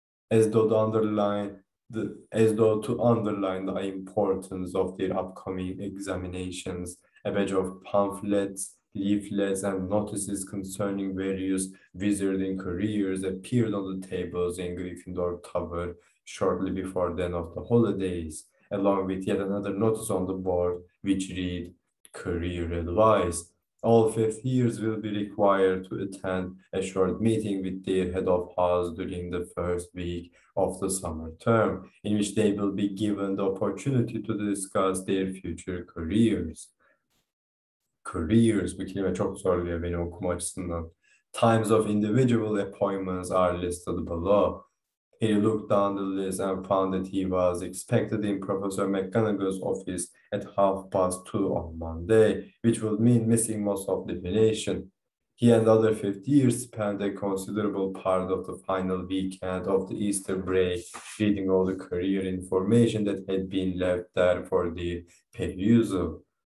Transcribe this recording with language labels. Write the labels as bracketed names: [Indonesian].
[English] As though to underline the importance of their upcoming examinations, a batch of pamphlets, leaflets, and notices concerning various wizarding careers appeared on the tables in Gryffindor Tower shortly before the end of the holidays, along with yet another notice on the board which read, Career Advice. All fifth years will be required to attend a short meeting with their head of house during the first week of the summer term, in which they will be given the opportunity to discuss their future careers. [Turkish] Careers, bu kelime çok zorluyor beni okuma açısından. [English] Times of individual appointments are listed below. He looked down the list and found that he was expected in Professor McGonagall's office at 2:30 on Monday, which would mean missing most of the definition. He and other fifth years spent a considerable part of the final weekend of the Easter break reading all the career information that had been left there for their perusal.